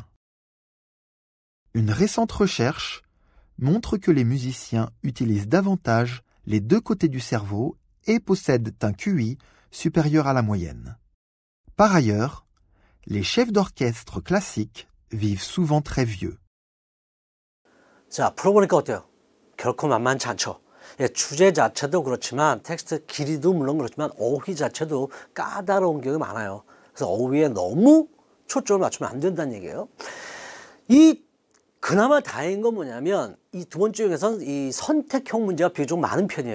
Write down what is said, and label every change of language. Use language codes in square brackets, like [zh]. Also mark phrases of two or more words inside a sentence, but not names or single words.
[fr] Une récente recherche montre que les musiciens utilisent davantage les deux côtés du cerveau et possèdent un QI supérieur à la moyenne. Par ailleurs, les chefs d'orchestre classiques vivent souvent très vieux. [ko] 자, 풀어보니까 어때요? 결코 만만치 않죠. 예, 주제 자체도 그렇지만 텍스트 길이도 물론 그렇지만 어휘 자체도 까다로운 경우가 많아요. 그래서 어휘에 너무 초점을 맞추면 안 된다는 얘기예요. 그나마 다행인 건 뭐냐면 이 두 번째 중에서는 이 선택형 문제가 비교적 많은 편이에요.